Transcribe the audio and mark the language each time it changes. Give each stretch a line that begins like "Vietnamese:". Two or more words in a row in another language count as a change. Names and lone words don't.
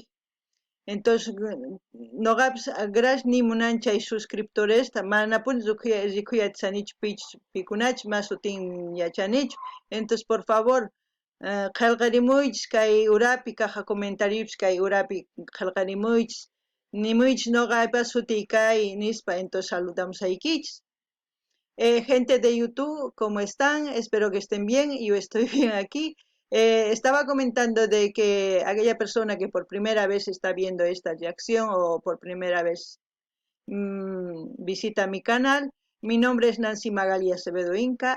Quechua: Entonces, noqapis gracias nimunan chay suscriptoresta manapuni rikhuyatisanichu pikunachis mas sutin yachanichu. Entonces,
Spanish: por favor,
Quechua: qillqarimuychis kay urapi kaqa comentariopis kay urapi qillqarimuychis, nimuychis noqaypas sutiy kay nispa, entonces saludamosaykichis.
Spanish: Gente de YouTube, ¿cómo están? Espero que estén bien. Yo estoy bien aquí. Estaba comentando de que aquella persona que por primera vez está viendo esta reacción o por primera vez visita mi canal, mi nombre es Nancy Magali Acevedo Inca.